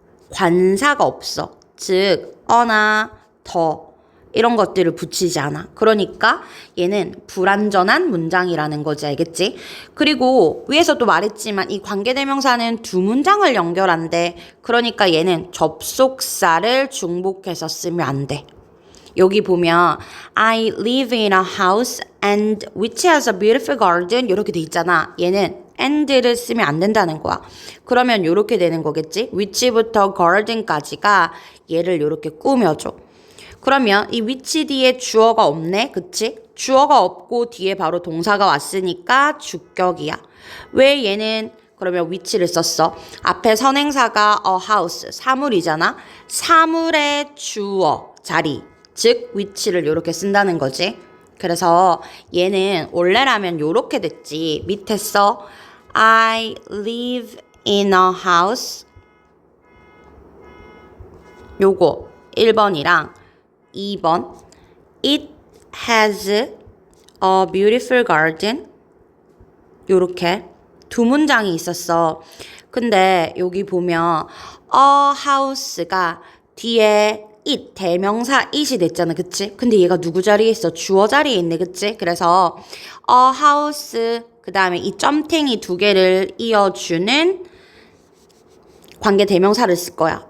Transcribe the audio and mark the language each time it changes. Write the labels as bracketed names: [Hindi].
[Korean] 관사가 없어. 즉, 어나 더 이런 것들을 붙이지 않아. 그러니까 얘는 불완전한 문장이라는 거지. 알겠지? 그리고 위에서도 말했지만 이 관계대명사는 두 문장을 연결한대. 그러니까 얘는 접속사를 중복해서 쓰면 안 돼. 여기 보면 [English] I live in a house and which has a beautiful garden [Korean] 이렇게 돼 있잖아. 얘는 and를 쓰면 안 된다는 거야. 그러면 이렇게 되는 거겠지? which부터 garden까지가 얘를 이렇게 꾸며줘. 그러면 이 which 뒤에 주어가 없네. 그치? 주어가 없고 뒤에 바로 동사가 왔으니까 주격이야. 왜 얘는 그러면 which를 썼어? 앞에 선행사가 a house, 사물이잖아. 사물의 주어, 자리. 즉 which를 이렇게 쓴다는 거지. 그래서 얘는 원래라면 이렇게 됐지. 밑에 써 [English] I live in a house. [Korean] 요거 1번이랑 2번 [English] It has a beautiful garden. [Korean] 요렇게 두 문장이 있었어. 근데 여기 보면 a house가 뒤에 it, 대명사 it이 됐잖아. 그치? 근데 얘가 누구 자리에 있어? 주어 자리에 있네. 그치? 그래서 a house 그 다음에 이 점탱이 두 개를 이어주는 관계 대명사를 쓸 거야.